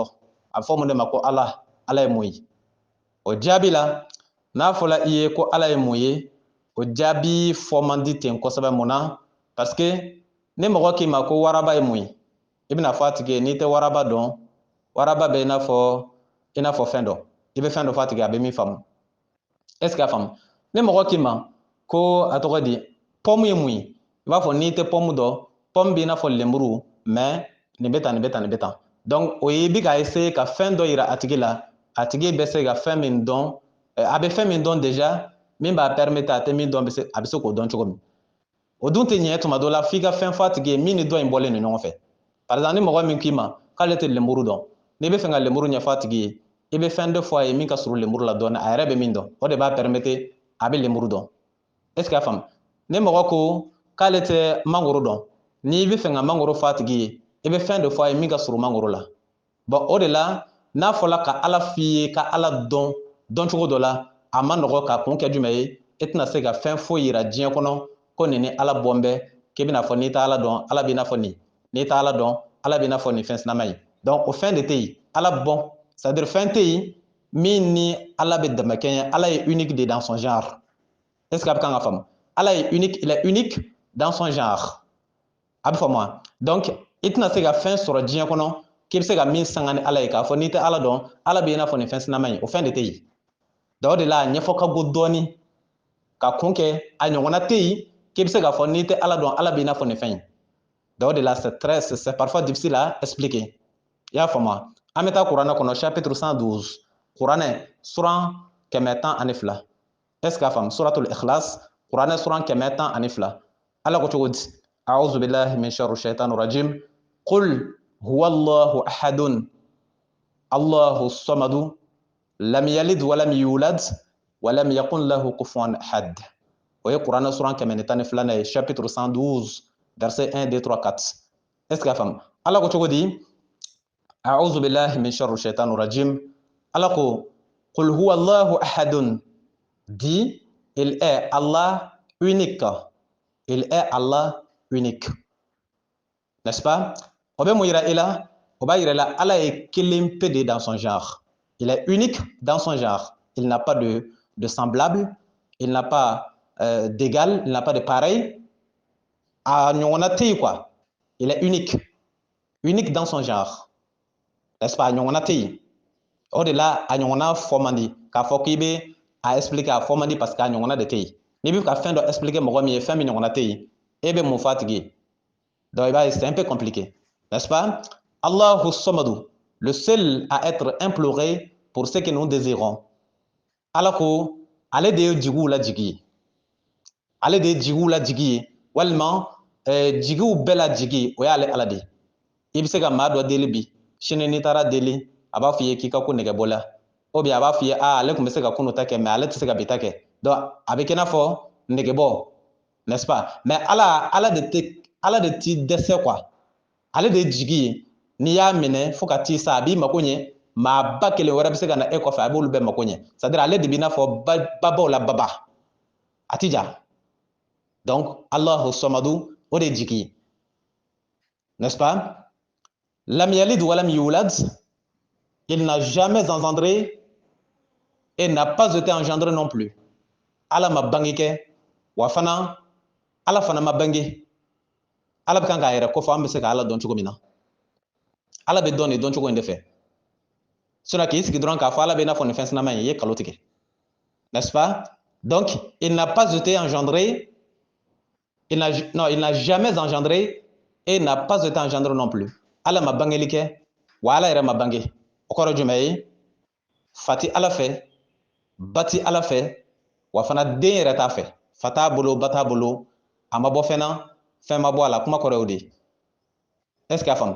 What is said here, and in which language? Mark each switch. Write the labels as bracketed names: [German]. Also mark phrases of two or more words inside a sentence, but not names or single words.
[Bambara] A bɛ fɔ mun de ma ko Ala, Ala ye mun ye? O jaabi la, n'a fɔla i ye ko Ala ye mun ye, o jaabi fɔ man di ten kosɛbɛ. Mun na? [French] Parce que [Bambara] ni mɔgɔ k'i ma ko waraba ye mun ye, i bɛna fɔ a tigi ye n'i tɛ waraba dɔn, waraba bɛ i n'a fɔ fɛn dɔ. I bɛ fɛn dɔ fɔ a tigi ye, a bɛ min faamu. [French] Est ce que [Bambara] a faamu? Ni mɔgɔ k'i ma ko a tɔgɔ di pomme ye mun ye, i b'a fɔ n'i tɛ pomme dɔn, pomme b'i n'a fɔ lemuru, mais nin bɛ tan, nin bɛ tan, nin bɛ tan. Donc o ye i bɛ ka essayer ka fɛn dɔ yira a tigi la, a tigi bɛ se ka fɛn min dɔn, a bɛ fɛn min dɔn déjà, min b'a permettre a tɛ min dɔn, a bɛ se k'o dɔn cogo min. O dun tɛ ɲɛ tuma dɔ la f'i ka fɛn fɔ a tigi ye min ni dɔn in bɔlen don ɲɔgɔn fɛ. [French] Par exemple [Bambara] ni mɔgɔ min k'i ma k'ale tɛ lemuru dɔn, n'i bɛ fɛ ka lemuru ɲɛfɔ a tigi ye, i bɛ fɛn dɔ fɔ a ye min ka surun lemuru la dɔɔni, a yɛrɛ bɛ min dɔn, o de b'a permettre a bɛ lemuru dɔn. [French] Est ce que [Bambara] a faamu? Ni mɔgɔ ko k'ale tɛ mangoro dɔn, n'i bɛ fɛ ka mangoro fɔ a tigi ye, i bɛ fɛn dɔ fɔ a ye min ka surun mangoro la. Bon o de la, n'a fɔla ka Ala f'i ye ka Ala dɔn dɔncogo dɔ la, a ma nɔgɔ k'a kun kɛ jumɛn ye? I tɛna se ka fɛn foyi yira diɲɛ kɔnɔ ko nin ni Ala bɔn bɛ, k'i bɛna fɔ n'i tɛ Ala dɔn, Ala b'i n'a fɔ nin, n'i tɛ Ala dɔn, Ala b'i n'a fɔ nin fɛn sinama ye. Donc o fɛn de tɛ yen, Ala bɔn, [French] c'est à dire [Bambara] fɛn tɛ yen min ni Ala bɛ dɛmɛ kɛ ye. Ala ye [French] unique de dans son genre. Est ce que [Bambara] a bɛ kan ka faamu? Ala ye [French] unique, il est unique dans son genre. [Bambara] A bɛ faamu wa? Donc i tɛna se ka fɛn sɔrɔ diɲɛ kɔnɔ k'i bɛ se ka min sanga ni Ala ye, k'a fɔ n'i tɛ Ala dɔn, Ala b'i n'a fɔ nin fɛn sinama ye. O fɛn de tɛ yen. Donc o de la a ɲɛfɔ ka go dɔɔni, ka kun kɛ a ɲɔgɔnna tɛ yen k'i bɛ se k'a fɔ n'i tɛ Ala dɔn, Ala b'i n'a fɔ nin fɛn ye. [French] Donc [Bambara] o de la [French] c'est parfois difficile à expliquer. [Bambara] I y'a faamu wa? An bɛ taa kuranɛ kɔnɔ chapitre 112, kuranɛ suran 112. [French] Est ce que [Bambara] a faamu? Suratul Ikhlas, kuranɛ suran 112. Ala ko cogo di? [Arabic] أعوذ بالله من شر الشيطان الرجيم. قل هو الله أحد، الله الصمد، لم يلد ولم يولد ولم يكن له كفوا أحد. [Bambara] O ye kuranɛ suran 112 ye, [French] chapitre 112, verset 1, 2, 3, 4. Est ce que [Bambara] a faamu? Ala ko cogo di? [Arabic] أعوذ بالله من شر الشيطان الرجيم. [Bambara] Ala ko [Arabic] قل هو الله أحد. [French] Dit, il est Allah unique. Il est Allah unique. N'est-ce pas? [Bambara] O bɛ mun yira i la? O b'a yira i la Ala ye kelen pe [French] de dans son genre. Il est unique dans son genre. il n'a pas de semblable, il n'a pas d'égal, il n'a pas de pareil. [Bambara] A ɲɔgɔnna tɛ yen quoi. [French] Il est unique dans son genre. N'est-ce pas? [Bambara] A ɲɔgɔnna tɛ yen. O de la a ɲɔgɔnna fɔ man di k'a fɔ k'i bɛ a expliquer a fɔ man di [French] parce que [Bambara] a ɲɔgɔnna de tɛ yen. N'i bɛ ka fɛn dɔ expliquer mɔgɔ min ye fɛn min ɲɔgɔnna tɛ yen, e bɛ mun fɔ a tigi ye? [French] Donc c'est un peu compliqué, n'est-ce pas? [Arabic] الله الصمد, [French] le seul à être imploré pour ce que nous désirons. [Bambara] Ala ko ale de ye jigiw la jigi ye. Ale de ye jigiw la jigi ye. Walima jigiw bɛɛ la jigi o y'ale Ala de ye. I bɛ se ka maa dɔ deli bi, sini n'i taara deli, a b'a fɔ i ye k'i ka ko nɛgɛbɔla. [French] Ou bien [Bambara] a b'a fɔ i ye ale tun bɛ se ka kunu ta kɛ mais ale tɛ se ka bi ta kɛ. Donc a bɛ kɛ i n'a fɔ nɛgɛbɔ, [French] n'est-ce pas? [Bambara] Mais Ala de t'i dɛsɛ quoi. Ale de ye jigi ye. N'i y'a minɛ fo ka t'i sa a b'i mako ɲɛ. Maa ba kelen wɛrɛ bɛ se ka na e kɔfɛ a b'olu bɛɛ mako ɲɛ. [French] C'est-à-dire [Bambara] ale de b'i n'a fɔ babaw la baba. A ti ja. Donc [Arabic] الله الصمد [Bambara] o de ye jigi ye. [French] N'est-ce pas? [Arabic] لم يلد ولم يولد, [French] il n'a jamais engendré et n'a pas été engendré non plus. [Bambara] Ala ma bange kɛ wa fana Ala fana ma bange. Ala bɛ kan k'a yɛrɛ kofɔ an bɛ se ka Ala dɔn cogo min na. Ala bɛ dɔn nin dɔn cogo in de fɛ. Sinon k'i sigi dɔrɔn k'a fɔ Ala bɛ i n'a fɔ nin fɛn sinaman in i ye kalo tigɛ. [French] N'est-ce pas? Donc il n'a pas été engendré, il n'a jamais engendré et n'a pas été engendré non plus. [Bambara] Ala ma bangeli kɛ wa Ala yɛrɛ ma bange. O kɔrɔ jumɛn ye? Fati Ala fɛ, bati Ala fɛ, wa fana den yɛrɛ t'a fɛ. Fa t'a bolo, ba t'a bolo, a ma bɔ fɛn na, fɛn ma bɔ a la, kuma kɔrɔ y'o de ye. [French] Est-ce qu'il y a femme?